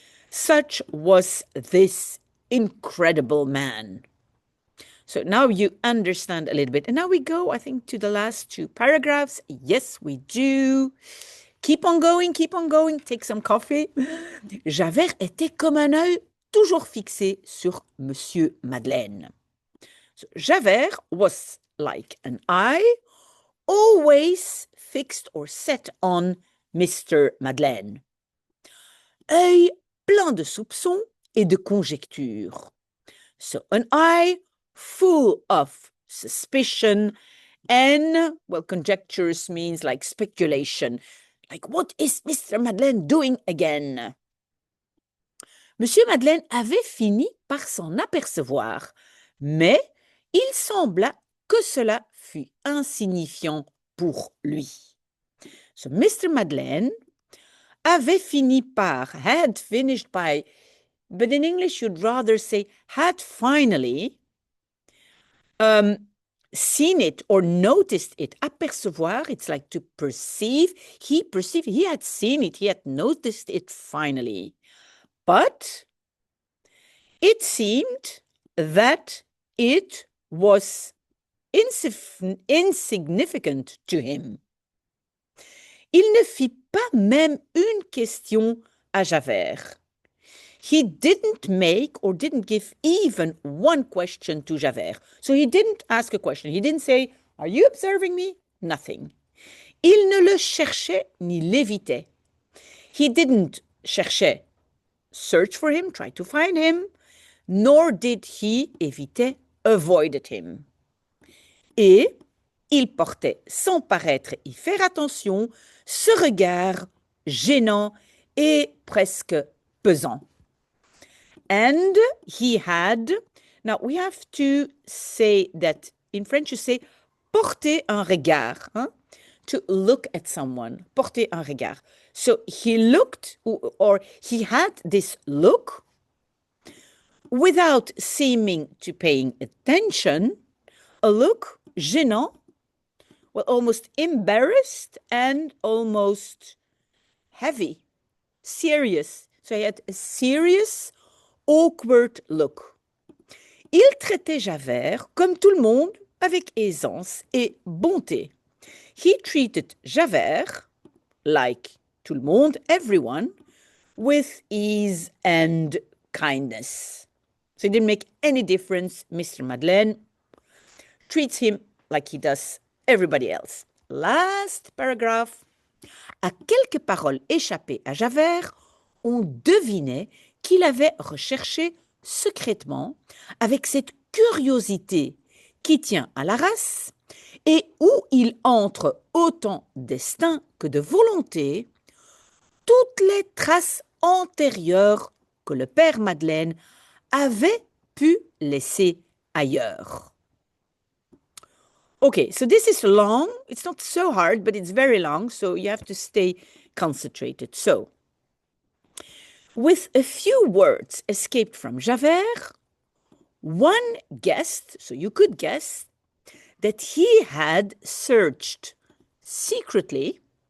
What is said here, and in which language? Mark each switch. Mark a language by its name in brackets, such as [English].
[English] Such was this incredible man. So now you understand a little bit. And now we go, I think, to the last two paragraphs. Yes, we do. Keep on going, take some coffee. [French] Javert était comme un œil toujours fixé sur Monsieur Madeleine. [English] So Javert was like an eye, always fixed or set on Mr. Madeleine. [French] Œil plein de soupçons et de conjectures. [English] So an eye full of suspicion and, well, conjectures means like speculation. Like, what is Mr. Madeleine doing again? [French] Monsieur Madeleine avait fini par s'en apercevoir, mais il sembla que cela fût insignifiant pour lui. [English] So Mr. Madeleine [French] avait fini par, [English] had finished by, but in English you'd rather say had finally seen it or noticed it. Apercevoir, it's like to perceive. He had seen it, he had noticed it finally. But it seemed that it was insignificant to him. [French] Il ne fit pas même une question à Javert. [English] He didn't make or didn't give even one question to Javert. So he didn't ask a question. He didn't say, "Are you observing me?" Nothing. [French] Il ne le cherchait ni l'évitait. [English] He didn't chercher, search for him, try to find him, nor did he éviter, avoided him. [French] Et il portait sans paraître y faire attention ce regard gênant et presque pesant. [English] And he had, now we have to say that in French you say [French] porter un regard, [English] to look at someone, porter un regard. So he looked, or he had this look without seeming to paying attention, a look gênant, well, almost embarrassed and almost heavy, serious. So he had a serious, awkward look. [French] Il traitait Javert comme tout le monde avec aisance et bonté. [English] He treated Javert like [French] tout le monde, [English] everyone, with ease and kindness. So it didn't make any difference. Mr. Madeleine treats him like he does everybody else. Last paragraph. [French] À quelques paroles échappées à Javert, on devinait qu'il avait recherché secrètement, avec cette curiosité qui tient à la race, et où il entre autant d'instinct que de volonté, toutes les traces antérieures que le père Madeleine avait pu laisser ailleurs. [English] Okay, so this is long. It's not so hard, but it's very long, so you have to stay concentrated. So, with a few words escaped from Javert, one guessed, so you could guess, that he had searched secretly